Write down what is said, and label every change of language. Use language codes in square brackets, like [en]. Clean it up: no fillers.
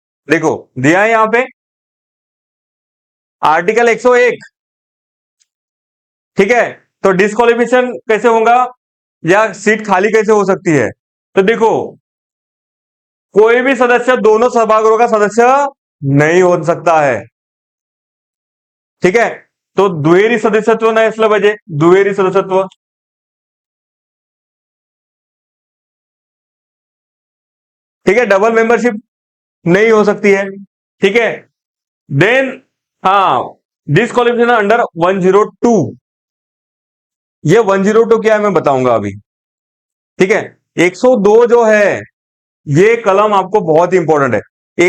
[hi] देखो, दिया है यहां पे आर्टिकल 101। ठीक है, तो डिस्क्वालिफिकेशन कैसे होगा या सीट खाली कैसे हो सकती है? तो देखो, कोई भी सदस्य दोनों सभागृहों का सदस्य नहीं हो सकता है। ठीक है, तो [mr] दुहेरी सदस्यत्व नाही असलं पाहिजे, दुहेरी सदस्यत्व। [hi] ठीक है, डबल मेंबरशिप नहीं हो सकती है। ठीक है, देन हाँ, डिस्क्वालिफिकेशन अंडर 102, ये 102 क्या है मैं बताऊंगा अभी। ठीक है, 102 जो है, ये कलम आपको बहुत ही इंपॉर्टेंट है।